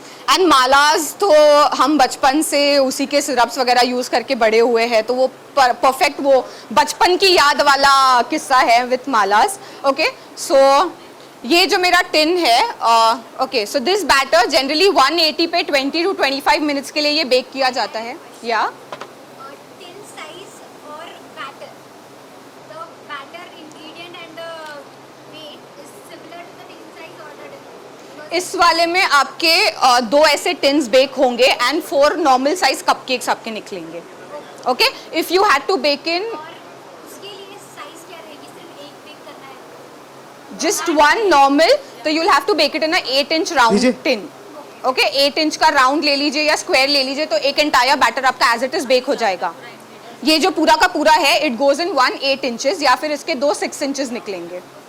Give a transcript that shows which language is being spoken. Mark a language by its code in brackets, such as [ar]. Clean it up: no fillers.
[hi] And मालाज तो हम बचपन से उसी के सिरप्स वगैरह यूज करके बड़े हुए हैं, तो वो परफेक्ट वो बचपन की याद वाला किस्सा है विथ मालाज। ओके, सो ये जो मेरा टिन है, okay, [en] so this batter generally [hi] 180 पे 20 to 25 मिनट्स के लिए ये बेक किया जाता है। या [en] tin size और batter. The batter ingredient and the weight is similar to the tin size or the different? [hi] इस वाले में आपके 2 ऐसे टिन्स बेक होंगे एंड 4 नॉर्मल साइज कपकेक्स आपके निकलेंगे। [en] okay, if you had to bake in [hi] और उसके लिए साइज क्या रहेगी? सिर्फ एक बेक करना है? [en] just one normal, तो you'll have to bake it in a 8 inch round [hi] लीजिए। [en] tin. [hi] ओके, 8 इंच का राउंड ले लीजिए या स्क्वायर ले लीजिए, तो एक एंटायर बैटर आपका [en] as it is [hi] बेक हो जाएगा। ये जो पूरा का पूरा है [en] it goes in [hi] 1 8 इंचेस या फिर इसके 2 6 इंचेस निकलेंगे।